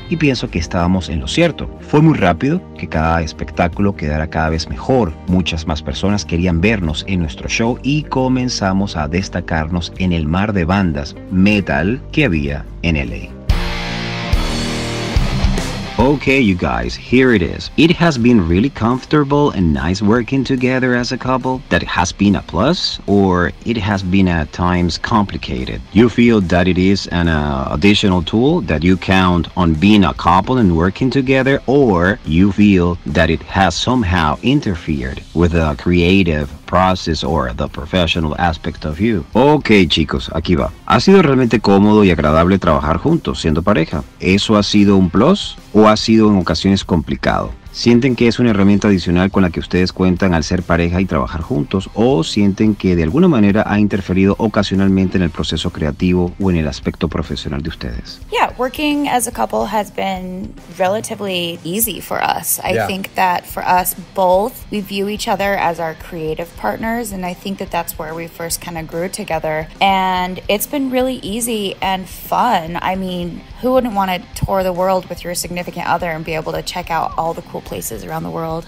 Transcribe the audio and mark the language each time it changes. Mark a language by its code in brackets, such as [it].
[es] Y pienso que estábamos en lo cierto. Fue muy rápido que cada espectáculo quedara cada vez mejor. Muchas más personas querían vernos en nuestro show y comenzamos a destacarnos en el mar de bandas metal que había en LA. [en] Okay, you guys, here it is. It has been really comfortable and nice working together as a couple. That has been a plus, or it has been at times complicated. You feel that it is an additional tool that you count on being a couple and working together, or you feel that it has somehow interfered with the creative process or the professional aspect of you. [es] Ok, chicos, aquí va. ¿Ha sido realmente cómodo y agradable trabajar juntos siendo pareja? ¿Eso ha sido un plus o ha sido en ocasiones complicado? ¿Sienten que es una herramienta adicional con la que ustedes cuentan al ser pareja y trabajar juntos? ¿O sienten que de alguna manera ha interferido ocasionalmente en el proceso creativo o en el aspecto profesional de ustedes? [en] Yeah, working as a couple has been relatively easy for us. I think that for us both, we view each other as our creative partners, and I think that that's where we first kind of grew together. And it's been really easy and fun. I mean, who wouldn't want to tour the world with your significant other and be able to check out all the cool places around the world?